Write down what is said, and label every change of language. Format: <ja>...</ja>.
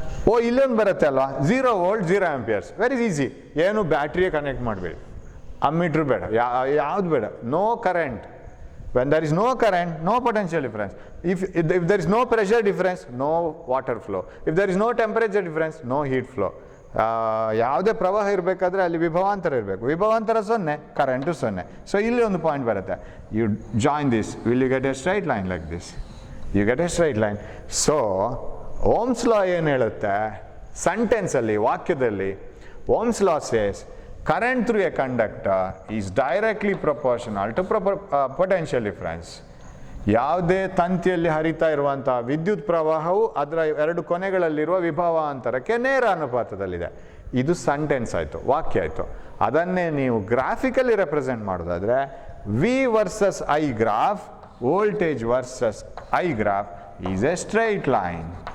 <kn>ಓ ಇಲ್ಲೊಂದು ಬರುತ್ತೆ ಅಲ್ವಾ,</kn> <en>0 volt, 0 amperes. Very easy.</en> <kn>ಏನು ಬ್ಯಾಟ್ರಿಗೆ ಕನೆಕ್ಟ್ ಮಾಡಬೇಡಿ, ಅಮ್ಮೀಟ್ರ್ ಬೇಡ, ಯಾವ್ದು ಬೇಡ.</kn> <en>No current. When there is no current, no potential difference. If there is no pressure difference, no water flow. If there is no temperature difference, no heat flow.</en> <kn>ಯಾವುದೇ ಪ್ರವಾಹ ಇರಬೇಕಾದ್ರೆ ಅಲ್ಲಿ ವಿಭವಾಂತರ ಇರಬೇಕು. ವಿಭವಾಂತರ 0, ಕರೆಂಟು 0. ಸೊ ಇಲ್ಲಿ ಒಂದು ಪಾಯಿಂಟ್ ಬರುತ್ತೆ.</kn> <en>You join this, will you get a straight line like this. You get a straight line.</en> <kn>So Ohm's law ಏನು ಹೇಳುತ್ತೆ ಸೆಂಟೆನ್ಸಲ್ಲಿ, ವಾಕ್ಯದಲ್ಲಿ?</kn> <en>Ohm's law says current through a conductor is directly proportional to potential difference.</en> <kn>ಯಾವುದೇ ತಂತಿಯಲ್ಲಿ ಹರಿತಾ ಇರುವಂಥ ವಿದ್ಯುತ್ ಪ್ರವಾಹವು ಅದರ ಎರಡು ಕೊನೆಗಳಲ್ಲಿರುವ ವಿಭವಾಂತರಕ್ಕೆ ನೇರ ಅನುಪಾತದಲ್ಲಿದೆ. ಇದು ಸೆಂಟೆನ್ಸ್ ಆಯಿತು, ವಾಕ್ಯ ಆಯಿತು. ಅದನ್ನೇ ನೀವು ಗ್ರಾಫಿಕಲಿ ರೆಪ್ರೆಸೆಂಟ್ ಮಾಡೋದಾದರೆ V versus I graph,</kn> <en>Voltage versus I graph is a straight line.</en>